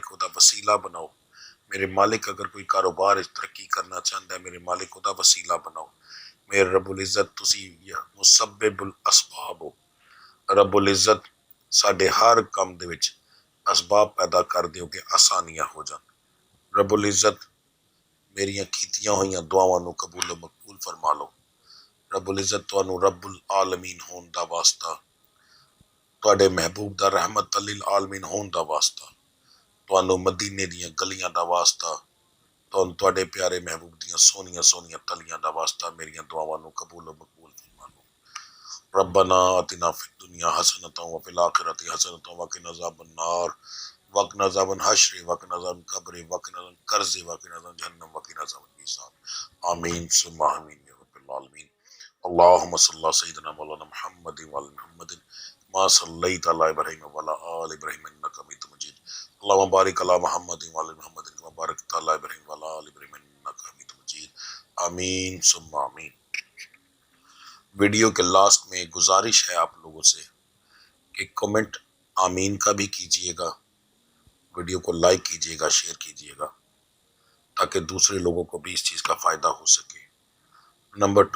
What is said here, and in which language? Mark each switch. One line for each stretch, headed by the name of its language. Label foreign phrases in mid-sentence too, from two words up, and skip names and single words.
Punjabi: خدا وسیلہ بناؤ میرے مالک اگر کوئی کاروبار ترقی کرنا چاہتا ہے میرے مالک خدا وسیلہ بناؤ میرے رب العزت تسی
Arabic: مسبب الاسباب
Punjabi: ہو رب العزت ساڈے ہر کام دے وچ اسباب پیدا کر دیو کہ آسانیاں ہو جان رب العزت میریاں کیتیاں ہوئیاں دعاواں نو قبول و مقبول فرما لو رب العزت تانوں رب العالمین ہون دا واسطہ تواڈے محبوب دا رحمت للعالمین ہون دا واسطہ تانوں مدینے دیاں گلیاں دا واسطہ تواڈے پیارے محبوب دیاں سونیاں تلیاں دا واسطہ میریاں دعاواں نو قبول و مقبول فرما لو
Arabic: ربنا آتنا فی الدنیا حسنۃ وفی الآخرۃ حسنۃ وقنا عذاب النار وقنا عذاب الحشر وقنا عذاب القبر وقنا عذاب القرض وقنا عذاب جہنم وقنا عذاب الحساب آمین ثم آمین یا رب العالمین اللهم صل على سيدنا مولانا محمد وعلى محمد ما صليت على ابراهيم وعلى ال ابراهيم انك حميد مجيد اللهم بارك على محمد وعلى محمد كما باركت على ابراهيم وعلى ال ابراهيم انك حميد مجيد آمین ثم آمین
Urdu: ویڈیو کے لاسٹ میں گزارش ہے آپ لوگوں سے کہ کمنٹ آمین کا بھی کیجئے گا ویڈیو کو لائک کیجئے گا شیئر کیجئے گا تاکہ دوسرے لوگوں کو بھی اس چیز کا فائدہ ہو سکے نمبر 2